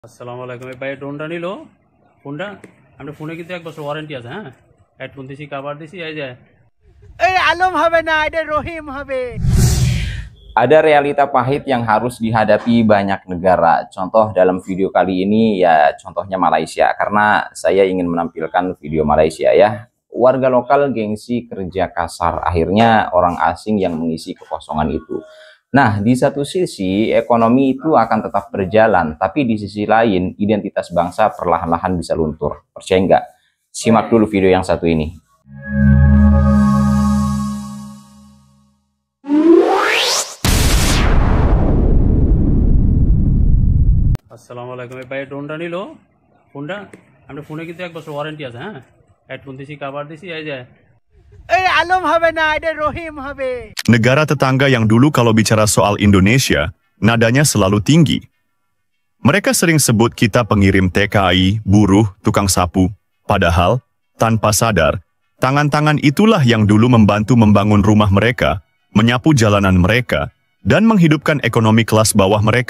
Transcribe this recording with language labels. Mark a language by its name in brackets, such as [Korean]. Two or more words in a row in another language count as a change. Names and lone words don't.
[Bangla] আসসালামু আলাইকুম। এই ভাই ড্রোনটা নিল ফোনটা, আমরা ফোনে কিন্তু 1 বছর ওয়ারেন্টি আছে। হ্যাঁ, হেডফোন দিছি, কভার দিছি, এই যে আলম হবে না, এটা রহিম হবে। [Indonesian] Ada realita pahit yang harus dihadapi banyak negara. Contoh dalam video kali ini ya contohnya Malaysia, karena saya ingin menampilkan video Malaysia ya. Warga lokal gengsi kerja kasar, akhirnya orang asing yang mengisi kekosongan itu. Nah, di satu sisi ekonomi itu akan tetap berjalan, tapi di sisi lain identitas bangsa perlahan-lahan bisa luntur. Percaya nggak? Simak dulu video yang satu ini. [Bangla] আসসালামু আলাইকুম। এই ভাই ড্রোনটা নিল ফোনটা, আমরা ফোনে কিন্তু 1 বছর ওয়ারেন্টি আছে। হ্যাঁ, হেডফোন দিছি, কভার দিছি, এই যে আলম হবে না, এটা রহিম হবে। [Indonesian] Negara tetangga yang dulu kalau bicara soal Indonesia, nadanya selalu tinggi. Mereka sering sebut kita pengirim TKI, buruh, tukang sapu. Padahal, tanpa sadar, tangan-tangan itulah yang dulu membantu membangun rumah mereka, menyapu jalanan mereka, dan menghidupkan ekonomi kelas bawah mereka.